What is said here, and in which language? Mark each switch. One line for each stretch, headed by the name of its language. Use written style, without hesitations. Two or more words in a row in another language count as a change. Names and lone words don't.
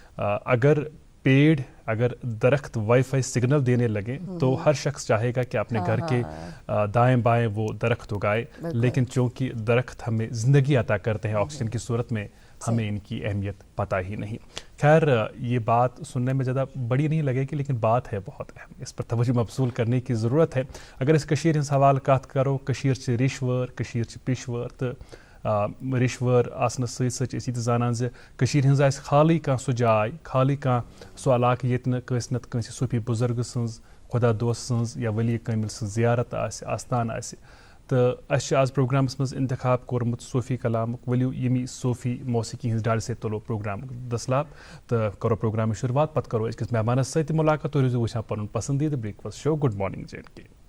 Urdu: اگر درخت وائی فائی سگنل دینے لگے تو ہر شخص چاہے گا کہ اپنے گھر کے دائیں بائیں وہ درخت اگائے, لیکن چونکہ درخت ہمیں زندگی عطا کرتے ہیں آکسیجن کی صورت میں, ہمیں ان کی اہمیت پتہ ہی نہیں. خیر, یہ بات سننے میں زیادہ بڑی نہیں لگے گی لیکن بات ہے بہت اہم, اس پر توجہ مبذول کرنے کی ضرورت ہے.
Kashmiri: اگر اس کشیر ہن سوال کت کرو, کشیر چھ ریشور, کشیر چھ پیشور, تو ریشور آسنس ست یہ زانان زِ کشیر ہنز آسہِ خالی کانٛہہ سۄ جاے, خالی کانٛہہ سۄ علاقہٕ ییٚتہِ نہٕ کٲنٛسہِ نتہٕ کٲنٛسہِ صوٗفی بُزرگ سٕنٛز, خۄدا دوست سٕنٛز یا ولی کٲمِل سٕنٛز زیارت آسہِ, آستان آسہِ. تہٕ اَسہِ چھُ آز پروگرامس منٛز انتخاب کوٚرمُت صوفی کلامُک. ؤلِو ییٚمی صوفی موسیقی ہِنٛز ڈالہِ سۭتۍ تُلو پروگرامُک دسلاب تہٕ کرو پروگرامٕچ شروعات. پتہٕ کرو أزۍکِس مہمانس سۭتۍ تہِ مُلاقات. تُہۍ روٗزِو وٕچھان پنُن پسندیٖدٕ
English: breakfast show good morning
Kashmiri: جے اینڈ کے.